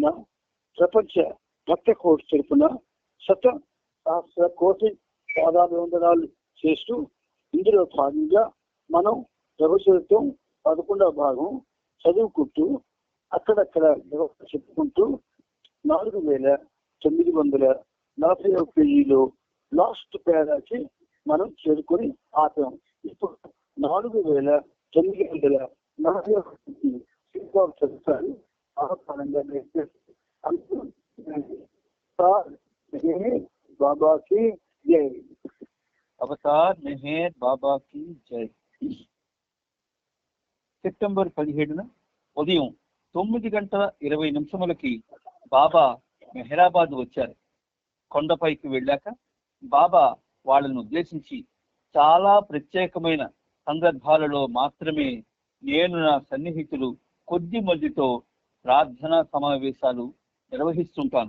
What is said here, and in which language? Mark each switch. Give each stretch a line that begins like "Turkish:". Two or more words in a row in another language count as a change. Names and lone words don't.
Telugu: ప్రపంచ భక్త కోటి తరపున సహస్ర కోటి పాదాభివందనాలు చేస్తూ, ఇందులో భాగంగా మనం ప్రభుత్వం 11వ భాగం చదువుకుంటూ అక్కడక్కడ చెప్పుకుంటూ 4941 పేజీలో లాస్ట్ పేరాకి మనం చేరుకొని ఆపాం. ఇప్పుడు 4941 చదువుతారు. ఆహ్వానంగా బాబా
Hindi: की जय। अवतार मेहर बाबा की जय।
Telugu: సెప్టెంబర్ 17న ఉదయం 9:20 బాబా మెహరాబాద్ వచ్చారు. కొండపైకి వెళ్ళాక బాబా వాళ్ళను ఉద్దేశించి, చాలా ప్రత్యేకమైన సందర్భాలలో మాత్రమే నేను నా సన్నిహితులు కొద్ది మందితో ప్రార్థనా సమావేశాలు నిర్వహిస్తుంటాను.